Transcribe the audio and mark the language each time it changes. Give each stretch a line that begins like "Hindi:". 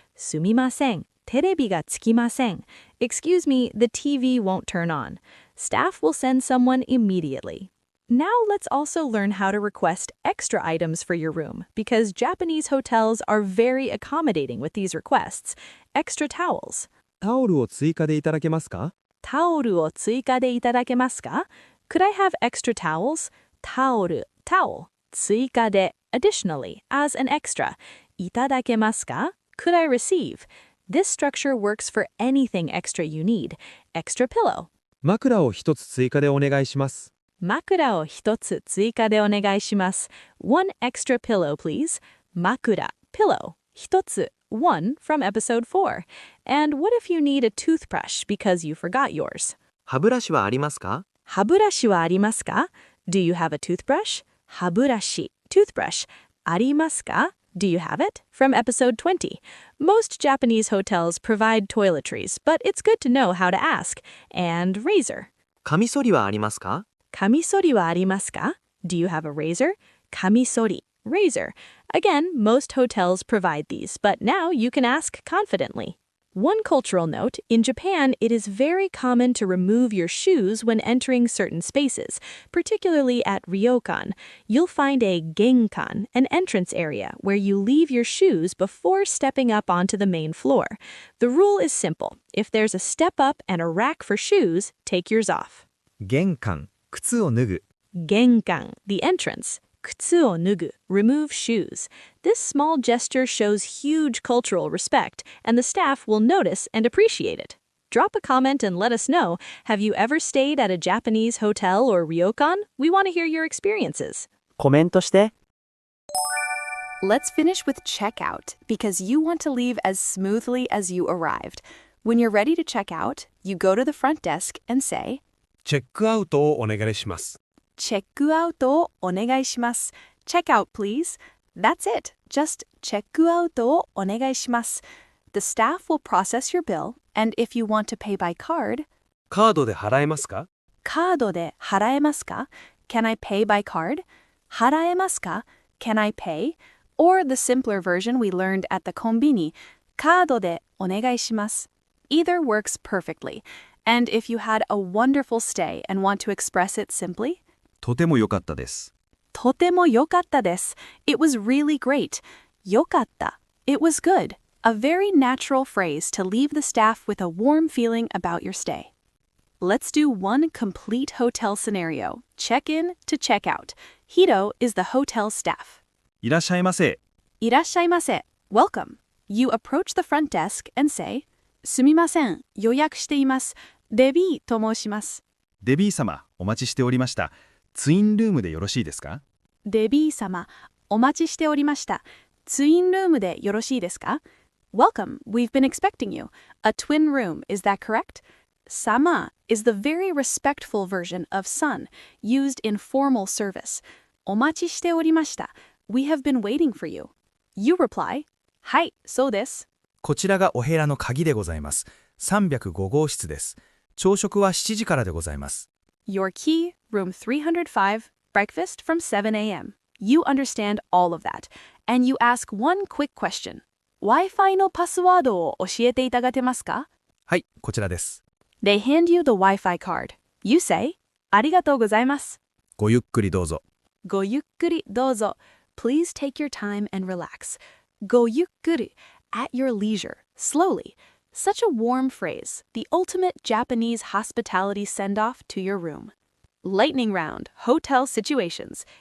Japanese: すみません、テレビがつきません.
English: Excuse me, the TV won't turn on. Staff will send someone immediately. Now let's also learn how to request extra items for your room, because Japanese hotels are very accommodating with these requests. Extra towels.
Japanese: タオルを追加でいただけますか？タオルを追加でいただけますか?
English: Could I have extra towels? タオル towel. 追加で additionally, as an extra.
Japanese: いただけますか?
English: Could I receive? This structure works for anything extra you need. Extra pillow.
Japanese: 枕を一つ追加でお願いします。枕を一つ追加でお願いします.
English: One extra pillow, please. 枕 pillow. 一つ one from episode 4. And what if you need a toothbrush because you forgot yours?
Japanese: 歯ブラシはありますか？歯ブラシはありますか?
English: Do you have a toothbrush? 歯ブラシ toothbrush.
Japanese: ありますか?
English: Do you have it? From episode 20. Most Japanese hotels provide toiletries, but it's good to know how to ask. And razor.
Japanese: カミソリはありますか？カミソリはありますか?
English: Do you have a razor? カミソリ razor. Again, most hotels provide these, but now you can ask confidently. One cultural note, in Japan, it is very common to remove your shoes when entering certain spaces, particularly at ryokan. You'll find a genkan, an entrance area, where you leave your shoes before stepping up onto the main floor. The rule is simple. If there's a step up and a rack for shoes, take yours off.
Japanese: 玄関、靴を脱ぐ。
English: Genkan, the entrance. Kutsu o nugu, remove shoes. This small gesture shows huge cultural respect, and the staff will notice and appreciate it. Drop a comment and let us know, have you ever stayed at a Japanese hotel or ryokan? We want to hear your experiences.
Japanese: コメントして。
English: Let's finish with checkout because you want to leave as smoothly as you arrived. When you're ready to check out, you go to the front desk and say,
Japanese: チェックアウトをお願いします。チェックアウトをお願いします。
English: Check out, please. That's it.
Japanese: Just チェックアウトをお願いします。
English: The staff will process your bill, and if you want to pay by card,
Japanese: カードで払えますか？カードで払えますか?
English: Can I pay by card?
Japanese: 払えますか?
English: Can I pay? Or the simpler version we learned at the コンビニ、
Japanese: カードでお願いします.
English: Either works perfectly. And if you had a wonderful stay and want to express it simply,
Japanese: とても良かったです。とても良かったです.
English: It was really great. 良かった.It was good. A very natural phrase to leave the staff with a warm feeling about your stay. Let's do one complete hotel scenario. Check in to check out. Hiro is the hotel staff.
Japanese: いらっしゃいませ。いらっしゃいませ.Welcome.
English: You approach the front desk and say,
Japanese: すみません、予約しています。デビーと申します。デビー様、お待ちしておりました。ツインルームでよろしいですか？デビー様、お待ちしておりました。ツインルームでよろしいですか?
English: Welcome, we've been expecting you. A twin room, is that correct? Sama is the very respectful version of san, used in formal service.
Japanese: お待ちしておりました.
English: We have been waiting for you. You reply,
Japanese: はい、そうです。こちらがお部屋の鍵でございます。305号室です。朝食は7時からでございます。
English: Your key, room 305, breakfast from 7 a.m. You understand all of that. And you ask one quick question.
Japanese: Wi-Fi のパスワードを教えていただけますか? はい、こちらです。
English: They hand you the Wi-Fi card. You say,
Japanese: ありがとうございます。ごゆっくりどうぞ。ごゆっくりどうぞ.
English: Please take your time and relax. ごゆっくり, at your leisure, slowly. Such a warm phrase, the ultimate Japanese hospitality send-off to your room. Lightning round, hotel situations.